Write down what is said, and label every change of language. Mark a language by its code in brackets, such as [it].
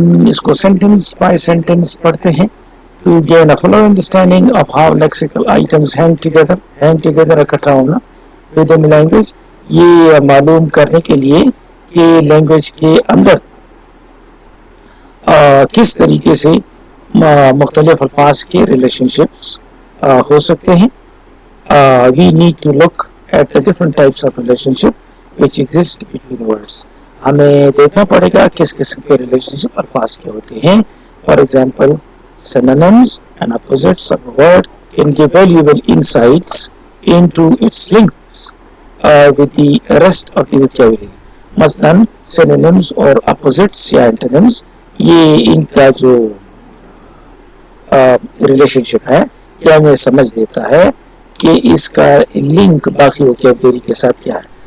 [ur] اس کو sentence by sentence پڑھتے ہیں. [en] To gain a fuller understanding of how lexical items hang together [ur] اکٹھا ہونا within language, یہ معلوم کرنے کے لیے کہ لینگویج کے اندر کس طریقے سے مختلف الفاظ کے ریلیشن شپس ہو سکتے ہیں. [en] We need to look at the different types of relationship which exist between words. [ur] ہمیں دیکھنا پڑے گا کس قسم کے ریلیشن شپ الفاظ کے ہوتے ہیں. [en] For example, synonyms and opposites of a word can give valuable insights into its links with the rest of the vocabulary. [ur] مثلاً synonyms اور opposites یا antonyms, یہ ان کا جو ریلیشن شپ ہے یہ ہمیں سمجھ دیتا ہے کہ اس کا لنک باقی ووکیبلری کے ساتھ کیا ہے.